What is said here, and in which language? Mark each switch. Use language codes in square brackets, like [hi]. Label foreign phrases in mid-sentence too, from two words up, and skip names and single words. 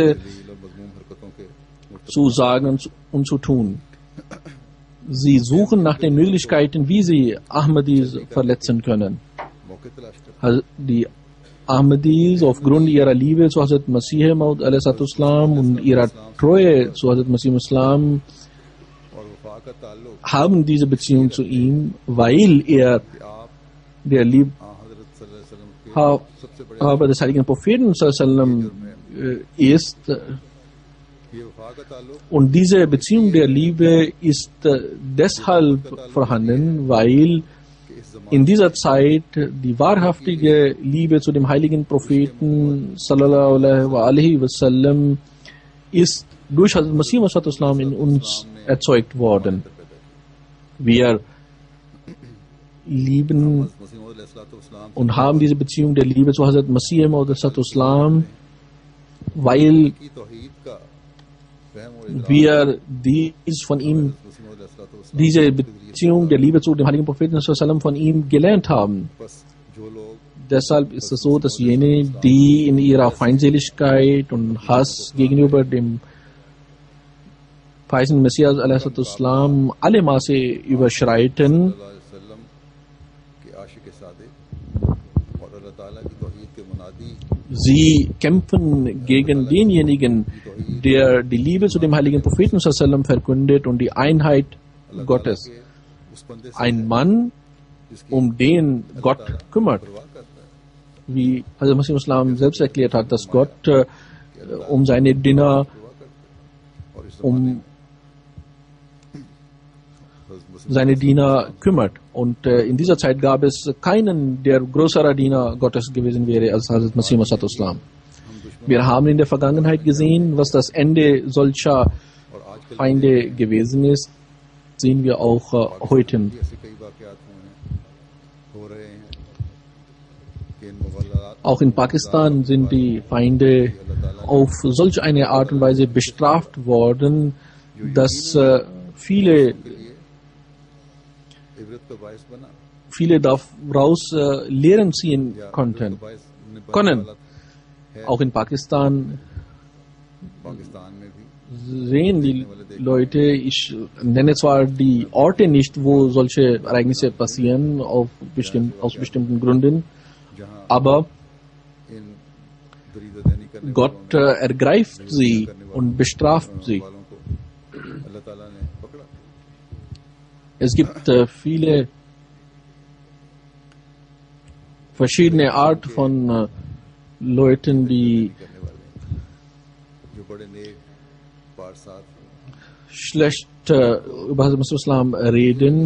[ur] اور مذموم حرکتوں کے [de] zu sagen und zu tun. Sie suchen nach den Möglichkeiten, wie sie Ahmadis verletzen können. [ur] موقعے تلاش کر [de] Die Ahmadis aufgrund ihrer Liebe zu Hazrat Masih Maud Islam und ihrer Treue zu Hazrat Masih Islam [ur] اور وفا کا تعلق [de] haben diese Beziehung zu ihm, weil er [ur] کہ آپ [de] der [ur] हजरत [ar] صلى الله عليه وسلم [ur] کے سب سے بڑے [de] Liebhaber des heiligen Propheten sallam, ist. [ur] یہ وفا کا تعلق [de] Und diese Beziehung der Liebe ist deshalb vorhanden, weil [ur] کہ اس زمانے [de] in dieser Zeit die wahrhaftige Liebe zu dem heiligen Propheten [ar] صلى الله عليه وسلم [de] ist durch Hazrat Masih Islam in uns erzeugt worden. Wir lieben [ur] مسیح موعود علیہ السلام [de] und haben diese Beziehung der Liebe zu Hazrat Masih Islam, weil [ur] کی توحید کا فہم اور ادراک [de] wir dies von ihm, [ur] مسیح موعود علیہ السلام [de] diese Beziehung der Liebe zu dem heiligen Propheten sallam von ihm gelernt haben. [ur] بس جو لوگ [de] Deshalb ist es so, dass jene, die in ihrer Feindseligkeit und Hass gegenüber dem verheißenen Messias Islam alle Maße überschreiten, [ar] صلى الله عليه وسلم [ur] کے عاشق صادق اور اللہ تعالیٰ کی توحید کے منادی [de] sie kämpfen gegen denjenigen, der die Liebe zu dem heiligen Propheten sallam verkündet und die Einheit Gottes. [ur] کے اس بندے سے [de] Ein Mann, um den Gott kümmert. [ur] پرواہ کرتا ہے [de] Wie Hazrat Masih Islam selbst erklärt hat, dass Gott um seine Diener, [ur] اور اس [de] um [ur] मसीह [de] seine Diener kümmert. Und in dieser Zeit gab es keinen, der größerer Diener Gottes gewesen wäre als Hazrat Masih Islam. Wir haben in der Vergangenheit gesehen, was das Ende solcher [ur] اور آج کل [de] Feinde gewesen ist, sehen wir auch heute. [ur] بھی ایسے کئی واقعات ہوئے ہیں ہو رہے ہیں کہ ان مغلظات [de] Auch in Pakistan sind die Feinde auf solch eine Art und Weise bestraft worden, dass viele [ur] عبرت کا باعث بنا [de] daraus Lehren ziehen [ur] या [de] konnten. [ur] عبرت کا باعث نے [de] Können. [ur] حالت ہے [de] Auch in Pakistan [ur] پاکستان میں بھی [de] sehen die Leute, ich nenne zwar die Orte nicht, wo solche Ereignisse passieren, aus bestimmten Gründen, [ur] जहाँ [de] aber [ur] ان دریدہ دہنی کرنے [de] Gott ergreift sie und bestraft sie. [ur] والوں کو اللہ تعالیٰ نے پکڑا [de] Es gibt viele verschiedene Art von Leuten, die [ur] کرنے والے جو بڑے نیک پارسات [de] schlecht über Hazrat Islam reden